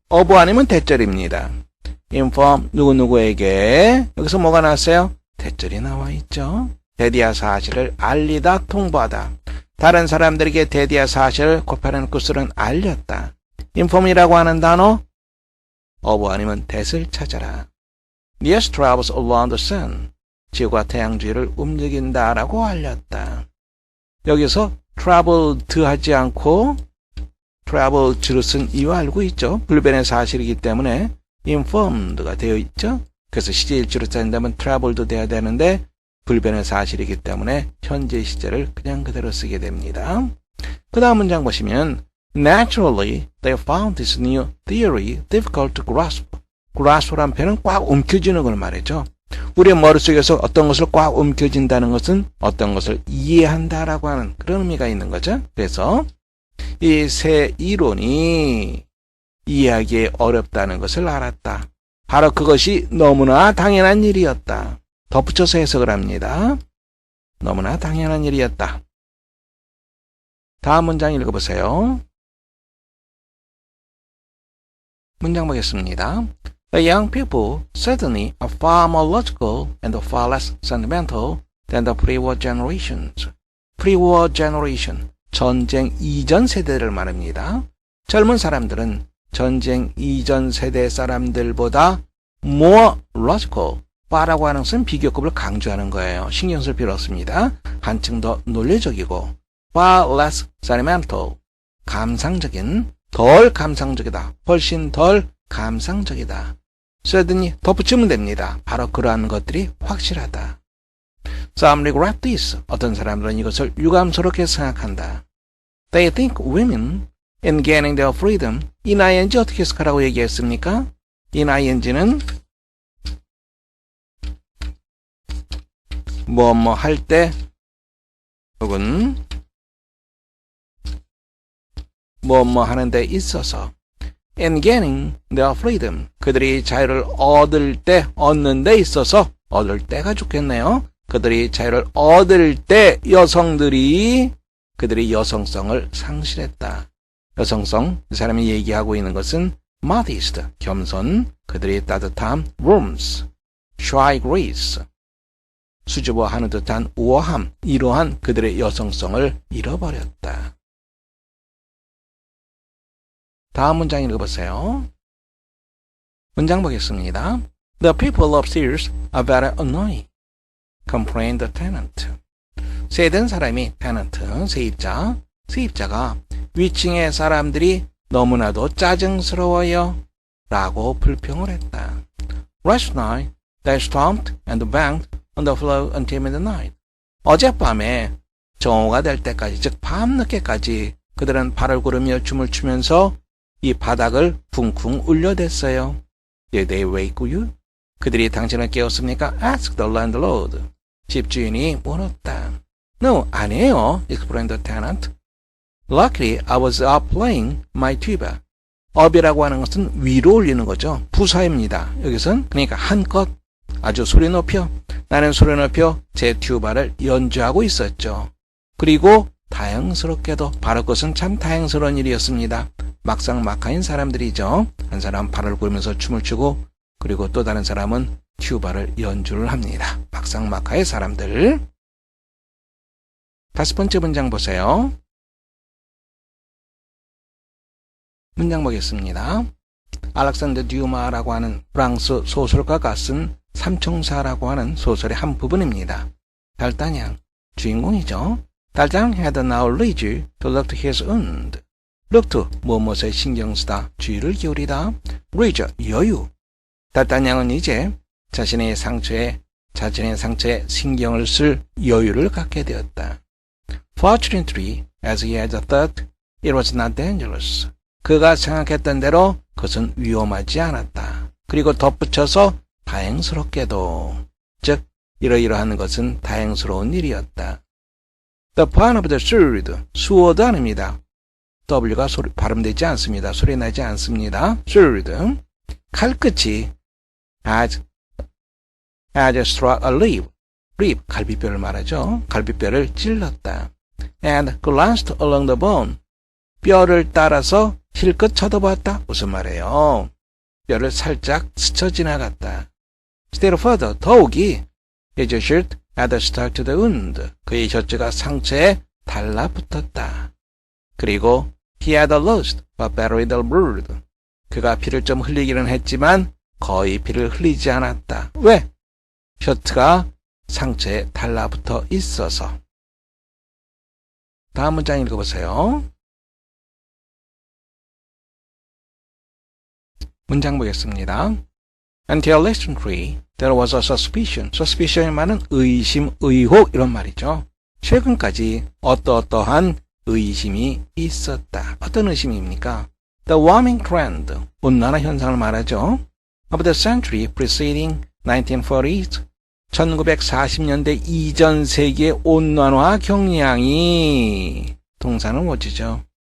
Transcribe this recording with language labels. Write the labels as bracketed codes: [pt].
[ko] of 아니면 대절입니다. inform 누구누구에게 여기서 뭐가 나왔어요? 대절이 나와 있죠. 대디아 사실을 알리다, 통보하다. 다른 사람들에게 대디아 사실을 코페르니쿠스는 알렸다. inform이라고 하는 단어 of 아니면 대를 찾아라. [en] Yes travels around the sun. [ko] 지구가 태양 주위를 움직인다라고 알렸다. 여기서 traveled 하지 않고 traveled를 쓴 이유 알고 있죠. 불변의 사실이기 때문에 informed가 되어 있죠. 그래서 시제일주로 짠다면 traveled 돼야 되는데 불변의 사실이기 때문에 현재 시제를 그냥 그대로 쓰게 됩니다. 그 다음 문장 보시면 [en] Naturally, they found this new theory difficult to grasp. [ko] grasp란 표현은 꽉 움켜쥐는 걸 말이죠. 우리의 머릿속에서 어떤 것을 꽉 움켜쥔다는 것은 어떤 것을 이해한다라고 하는 그런 의미가 있는 거죠. 그래서 이 새 이론이 이해하기 어렵다는 것을 알았다. 바로 그것이 너무나 당연한 일이었다. 덧붙여서 해석을 합니다. 너무나 당연한 일이었다. 다음 문장 읽어보세요. 문장 보겠습니다. [en] The young people certainly are far more logical and far less sentimental than the pre-war generations. [ko] pre-war generation, 전쟁 이전 세대를 말합니다. 젊은 사람들은 전쟁 이전 세대 사람들보다 [en] more logical, [ko] far라고 하는 것은 비교급을 강조하는 거예요. 신경 쓸 필요 없습니다. 한층 더 논리적이고 [en] far less sentimental, [ko] 감상적인, 덜 감상적이다. 훨씬 덜 감상적이다. certainly 덧붙이면 됩니다. 바로 그러한 것들이 확실하다. [en] Some regret this. [ko] 어떤 사람들은 이것을 유감스럽게 생각한다. [en] They think women in gaining their freedom. [ko] in ing 어떻게 해석하라고 얘기했습니까? in ing는 뭐 할 때 혹은 뭐 하는 데 있어서 [en] in gaining their freedom [ko] 그들이 자유를 얻는 데 있어서 얻을 때가 좋겠네요. 그들이 자유를 얻을 때 여성들이 그들이 여성성을 상실했다. 여성성, 이 사람이 얘기하고 있는 것은 modest, 겸손, 그들이 따뜻함, warmth, [en] shy grace, [ko] 수줍어하는 듯한 우아함, 이러한 그들의 여성성을 잃어버렸다. 다음 문장 읽어보세요. 문장 보겠습니다. [en] The people upstairs are very annoying, complained the tenant. [ko] 세든 사람이 tenant, 세입자가 위층의 사람들이 너무나도 짜증스러워요 라고 불평을 했다. [en] Last night, they stomped and banged on the floor until midnight. [ko] 어젯밤에 정오가 될 때까지, 즉 밤늦게까지 그들은 발을 구르며 춤을 추면서 이 바닥을 쿵쿵 울려댔어요. [en] Did they wake you? [ko] 그들이 당신을 깨웠습니까? [en] Asked the landlord. [ko] 집주인이 물었다. [en] No, [ko] 아니에요, [en] explained the tenant. Luckily, I was up playing my tuba. [ko] up이라고 하는 것은 위로 올리는 거죠. 부사입니다. 여기선 그러니까 한껏 아주 소리 높여 나는 소리 높여 제 튜바를 연주하고 있었죠. 그리고 다행스럽게도 바로 그것은 참 다행스러운 일이었습니다. 막상막하인 사람들이죠. 한 사람 발을 구르면서 춤을 추고 그리고 또 다른 사람은 튜바를 연주를 합니다. 막상막하의 사람들. 5번째 문장 보세요. 문장 보겠습니다. 알렉산더 듀마라고 하는 프랑스 소설가가 쓴 삼총사라고 하는 소설의 한 부분입니다. 달다냥, 주인공이죠. [en] 달다냥 had now leisure to look to his wound. [ko] look to, 무엇에 신경 쓰다, 주의를 기울이다. leisure, 여유. 달다냥은 이제 자신의 상처에 신경을 쓸 여유를 갖게 되었다. [en] Fortunately, as he had thought, it was not dangerous. [ko] 그가 생각했던 대로 그것은 위험하지 않았다. 그리고 덧붙여서 다행스럽게도, 즉 이러이러한 것은 다행스러운 일이었다. [en] The point of the sword, sword [ko] 아닙니다. W가 발음되지 않습니다. 소리 나지 않습니다. [en] sword, [ko] 칼끝이 [en] had struck a rib, [ko] 갈비뼈를 말하죠. 갈비뼈를 찔렀다. [en] And glanced along the bone, [ko] 뼈를 따라서 실컷 쳐다봤다. 무슨 말이에요? 뼈를 살짝 스쳐 지나갔다. [en] Still further, [ko] 더욱이 [en] his shirt had stuck to the wound. [ko] 그의 셔츠가 상처에 달라붙었다. 그리고 [en] he had lost but very little blood. [ko] 그가 피를 좀 흘리기는 했지만 거의 피를 흘리지 않았다. 왜? 셔츠가 상처에 달라붙어 있어서. 다음 문장 읽어보세요. 문장 보겠습니다. [en] Until recently, there was a suspicion. [ko] suspicion이 말은 의심, 의혹 이런 말이죠. 최근까지 어떠한 의심이 있었다. 어떤 의심입니까? [en] The warming trend, [ko] 온난화 현상을 말하죠. [en] Of the century preceding 1940s, [ko] 1940년대 이전 세기의 온난화 경향이 동사는 뭐지죠?